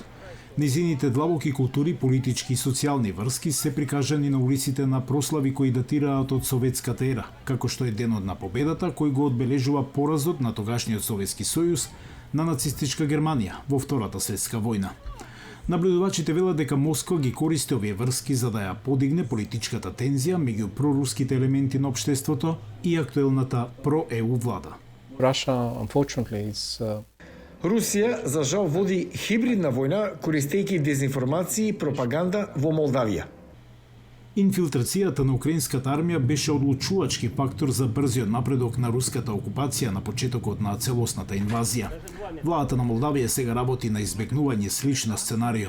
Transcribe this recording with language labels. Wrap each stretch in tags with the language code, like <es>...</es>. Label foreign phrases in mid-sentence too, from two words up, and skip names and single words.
<mk>Низините длабоки култури, политички и социјални врски се прикажани на улиците на прослави кои датираат од советската ера, како што е Денот на победата, кој го одбележува поразот на тогашниот Советски сојуз на нацистичка Германија во Втората светска војна. Наблюдувачите велат дека Москва ги користи овие врски за да ја подигне политичката тензија меѓу проруските елементи на општеството и актуелната про-ЕУ влада.</mk> <en>Russia, unfortunately, is</en> <mk>Русија, за жал, води хибридна војна, користејќи дезинформации и пропаганда во Молдавија. Инфилтрацијата на украинската армија беше одлучувачки фактор за брзиот напредок на руската окупација на почетокот на целосната инвазија. Владата на Молдавија сега работи на избегнување слично сценарио.</mk>